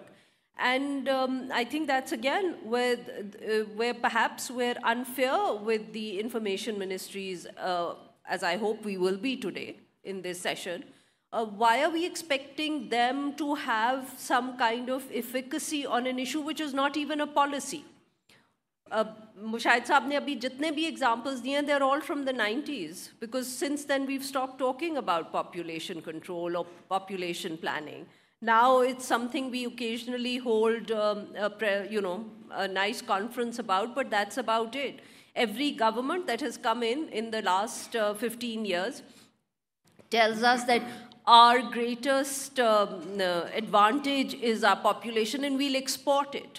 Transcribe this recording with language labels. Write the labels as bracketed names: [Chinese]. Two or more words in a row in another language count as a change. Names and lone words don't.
[English] And I think that's, again, where perhaps we're unfair with the information ministries, as I hope we will be today in this session. Why are we expecting them to have some kind of efficacy on an issue which is not even a policy? [Urdu] مشاہد صاحب نے ابھی جتنے بھی examples دیے, [English] they're all from the 90s, because since then we've stopped talking about population control or population planning. Now it's something we occasionally hold a nice conference about, but that's about it. Every government that has come in the last 15 years tells us that our greatest advantage is our population and we'll export it.